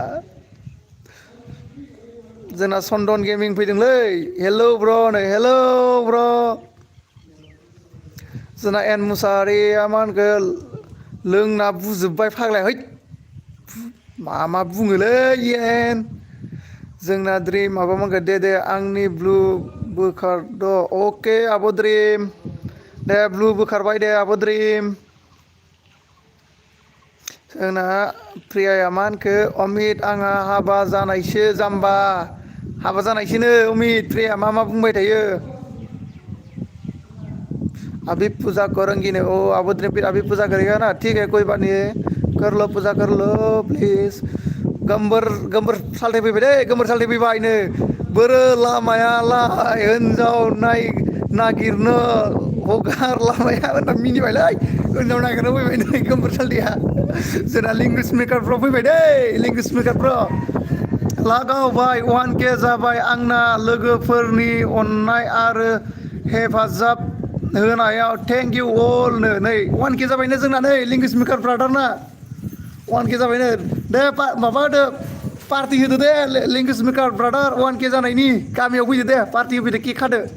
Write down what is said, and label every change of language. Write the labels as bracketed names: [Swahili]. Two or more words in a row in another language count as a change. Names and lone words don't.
[Bodo] जोंना चन्दन गेमिं फैदोंलै [English] hello bro' [Bodo] नै [English] hello bro' [Bodo] जोंना एन मुसाहारिया मा होनखो लोंना बुजोब्बाय फाग्लाया है मा बुङोलै एन जोंना द्रिम माबा मोनखो दे आंनि ब्लु बोखारद अके आब' द्रिम दे ब्लु बोखारबाय दे आब' द्रिम जोंना प्रियाया मा होनखो अमित आंहा हाबा जानायसो जाम्बा हाबा जानायसोनो अमित प्रिया मा बुंबाय थायो [Hindi] अभी पूजा करेंगी ने ओ अब फिर अभी पूजा करेगा ना ठीक है कोई बात नहीं है कर लो पूजा कर लो प्लीज [Bodo] गम्बर गम्बर सालथे फैबाय दे गम्बर सालथे फैबायनो बोरो लामायालाय हिन्जाव नागिरनो हगार लामाया होनना मिनिबायलै हिन्जाव नागिरनो फैबाय नै गम्बर सालथेया जोंना लेंगुवेज मेकारफ्राव फैबाय दे लेंगुवेज मेकारफ्राव लागावबाय 1K जाबाय आंना लोगोफोरनि अननाय आरो हेफाजाब होनायाव [English] thank you all [Bodo] नो नै 1K जाबायनो जोंना नै लेंगुवेज मेकार ब्रादारना 1K जाबायनो दे माबा होदो पार्टि होदो दे लेंगुवेज मेकार ब्रादार 1K जानायनि गामियाव फैदो दे पार्टि होफैदो केक खादो